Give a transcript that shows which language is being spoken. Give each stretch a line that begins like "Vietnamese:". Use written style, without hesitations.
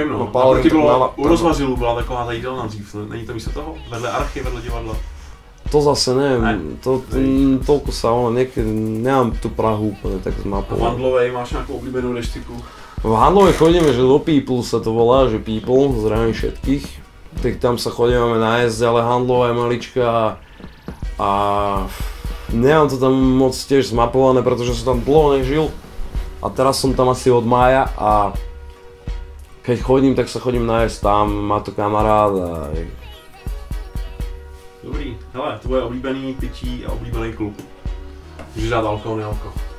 Czech: Paládiu, u Rozvařilu byla taková ta jídelna dřív, není to místo toho? Vedle archy, vedle divadla.
Slovak: To zase neviem, toľko sa niekedy nemám tú Prahu úplne tak zmapovanú. A v Handlovej máš nejakú obľúbenú reštiku? V Handlovej chodíme, že do People sa to volá, že People, zdravím všetkých. Tak tam sa chodíme nájsť, ale Handlová je maličká a nemám to tam moc tiež zmapované, pretože som tam dlho nežil. A teraz som tam asi od mája a keď chodím, tak sa chodím nájsť tam, má to kamarád a...
Czech: Dobrý, hele, tvoje oblíbený pití a oblíbený klub. Můžeš dát alkohol, nealkohol.